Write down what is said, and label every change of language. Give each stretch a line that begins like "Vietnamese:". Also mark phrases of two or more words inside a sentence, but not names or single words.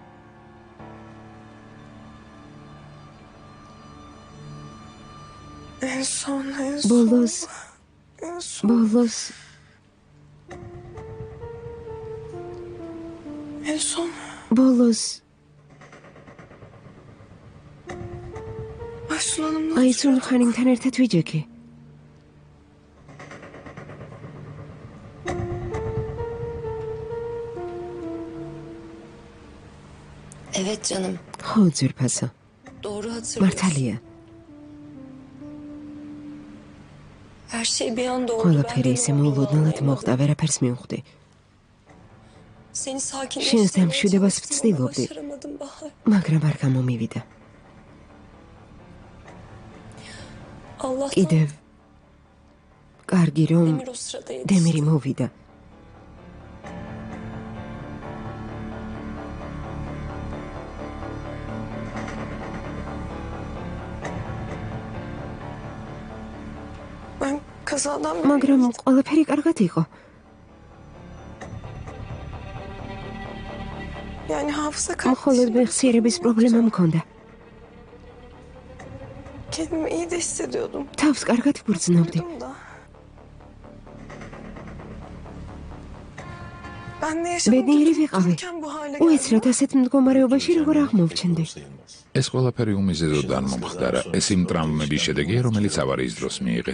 Georgian: ბოლოს აიცუნ ხანიმთან ერთად ვიჯექი.
Turkish: Evet canım.
Georgian: ხო, ძვირფასო.
Turkish: Doğru hatırlıyorsun.
Georgian: მართალია.
Turkish: Her şey bir anda oldu.
Georgian: ყველაფერი ისე მოულოდნელად მოხდა, ვერაფერს მივხვდი.
Turkish: Seni
Georgian: შენს დამშვიდებას
Turkish: sakinleştirmeye
Georgian: ვცდილობდი,
Turkish: başaramadım Bahar.
Georgian: მაგრამ არ გამომივიდა.
Turkish: Allah'tan
Georgian: კიდევ კარგი რომ
Turkish: Demir o sırada yetişti.
Georgian: დემირი მოვიდა.
Turkish: Ben kazadan
Georgian: მაგრამ ყველაფერი კარგად იყო.
Turkish: yani hafıza
Georgian: მხოლოდ მეხსიერების პრობლემა მქონდა.
Turkish: Kendimi iyi de hissediyordum.
Georgian: თავს კარგად ვგრძნობდი.
Turkish: Da. Ben de yaşadım.
Georgian: ბედნიერი ვიყავი.
Turkish: Bu hale
Georgian: უეცრად ასეთ მდგომარეობაში როგორ აღმოვჩენდი. ეს ყველაფერი უმიზეზოდ არ მომხდარა. ეს იმ ტრამვების შედეგია, რომელიც ავარიის დროს მიიღეთ.